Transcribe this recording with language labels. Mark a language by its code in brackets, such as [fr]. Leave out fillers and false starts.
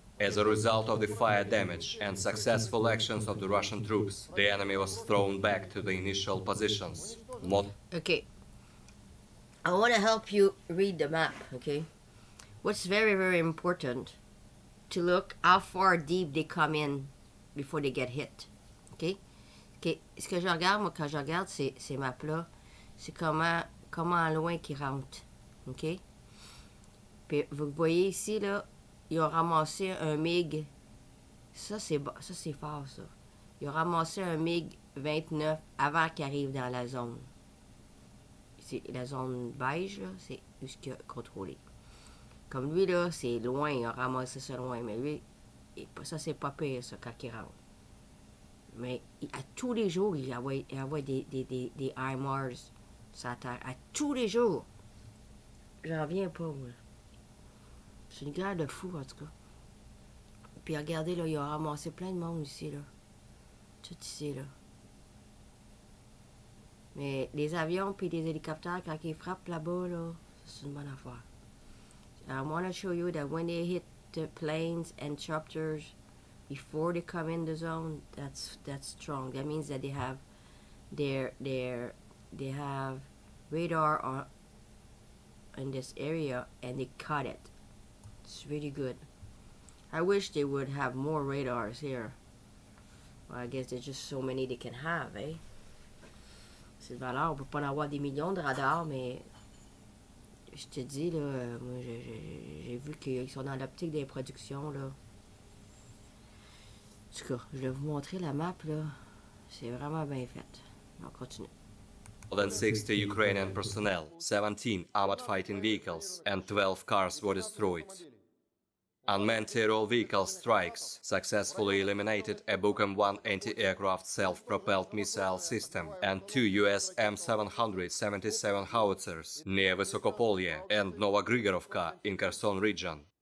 [en] As a result of the fire damage and successful actions of the Russian troops, the enemy was thrown back to the initial positions. Okay. I want to help you read the map, okay? What's very, very important to look how far deep they come in before they get hit, okay? Okay. [fr] Ce que je regarde, moi, quand je regarde ces maps-là, c'est comment loin qu'ils rentrent, ok? Puis vous voyez ici, là, ils ont ramassé un MiG. Ça, c'est fort, ça. Ils ont ramassé un MiG 29 avant qu'il arrive dans la zone. C'est la zone beige, là, c'est où ce qu'il a contrôlé. Comme lui, là, c'est loin, il a ramassé ça loin. Mais lui, ça, c'est pas pire, ça, quand il rentre. Mais à tous les jours, il envoie des HIMARS sur la terre. À tous les jours. J'en reviens pas, moi. C'est une guerre de fou, en tout cas. Puis regardez, là, il a ramassé plein de monde ici, là. Tout ici, là. Mais les avions puis les hélicoptères, quand ils frappent là-bas, là, c'est une bonne affaire. [en] I want to show you that when they hit the planes and chopters before they come in the zone, that's strong. That means that they have they have radar in this area and they cut it. It's really good. I wish they would have more radars here. Well, I guess there's just so many they can have, eh? [fr] C'est de valeur. On peut pas en avoir des millions de radars, mais je te dis, là, moi, j'ai vu qu'ils sont dans l'optique des productions, là. En tout cas, je vais vous montrer la map, là. C'est vraiment bien fait. On continue. [en] More than 60 Ukrainian personnel, 17 armored fighting vehicles, and 12 cars were destroyed. Unmanned aerial vehicle strikes successfully eliminated a Buchem-1 anti-aircraft self-propelled missile system and 2 US M777 howitzers near Vysokopolye and Novogrigorovka in Kherson region.